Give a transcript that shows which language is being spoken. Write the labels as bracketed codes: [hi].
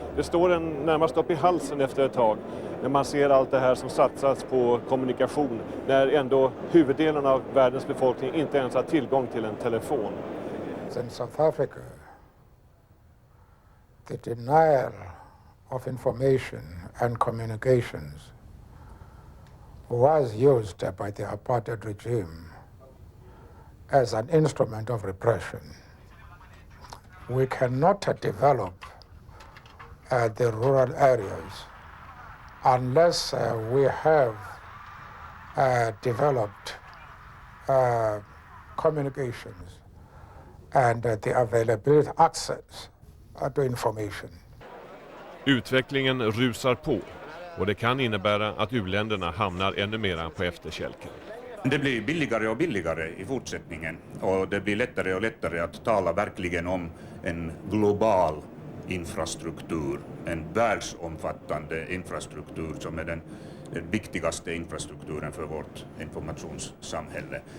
[sv] Det står en närmast upp i halsen efter ett tag när man ser allt det här som satsas på kommunikation, när ändå huvuddelen av världens befolkning inte ens har tillgång till en telefon. [en] In South Africa, the denial of information and communications was used by the apartheid regime as an instrument of repression. We cannot develop the rural areas unless we have developed communications and the availability access to information. [sv] Utvecklingen rusar på och det kan innebära att u-länderna hamnar ännu mera på efterkälken. Det blir billigare och billigare i fortsättningen och det blir lättare och lättare att tala verkligen om en global infrastruktur, en världsomfattande infrastruktur som är den viktigaste infrastrukturen för vårt informationssamhälle.